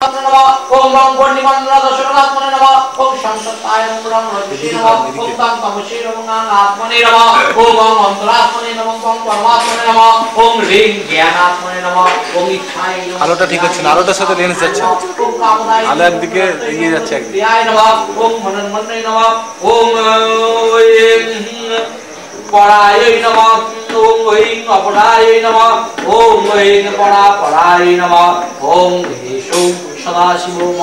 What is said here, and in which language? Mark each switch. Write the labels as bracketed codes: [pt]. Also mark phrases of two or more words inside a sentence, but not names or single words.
[sa] परमात्मने नमः ओम गं पूर्णिमंडल दशरथात्मने नमः ओम संसत्ताय नमः रजसे नमः ओम तं तमसे नमः आत्मने नमः ओम गं अंतरात्मने नमः ओम परमात्मने नमः ओम ह्रीं ज्ञानात्मने नमः ओम इच्छाय नमः [bn] আলোটা ঠিক হচ্ছে না, আলোটার সাথে লেন্স যাচ্ছে, আলো একদিকে এগিয়ে যাচ্ছে একদিকে। [sa] प्रियाय नमः ओम मनन्मने नमः ओम पराय नमः ओम ऐं अपराय नमः ओम ऐं पराय नमः ओम ह्रीं सदाशिवो